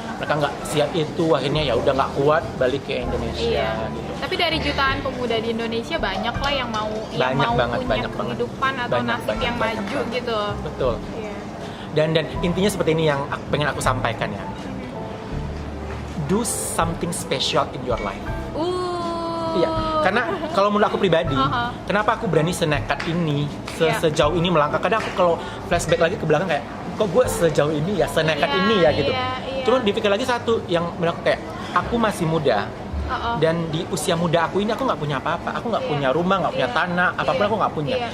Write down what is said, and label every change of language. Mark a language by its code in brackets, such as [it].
[id] Mereka nggak siap itu, akhirnya ya udah nggak kuat, balik ke Indonesia. Gitu. Tapi dari jutaan pemuda di Indonesia banyak lah yang mau punya kehidupan atau nasib yang maju gitu. Betul. Iya. Dan intinya seperti ini yang pengen aku sampaikan ya. [en] Do something special in your life. [id] Iya, karena kalau menurut aku pribadi, kenapa aku berani senekat ini, sejauh ini melangkah. Kadang aku kalau flashback lagi ke belakang kayak, kok gue sejauh ini ya, senekat ini ya gitu. Cuma dipikir lagi satu yang menurut aku kayak, aku masih muda. Dan di usia muda aku ini aku nggak punya apa-apa, aku nggak punya rumah, nggak punya tanah, apapun aku nggak punya.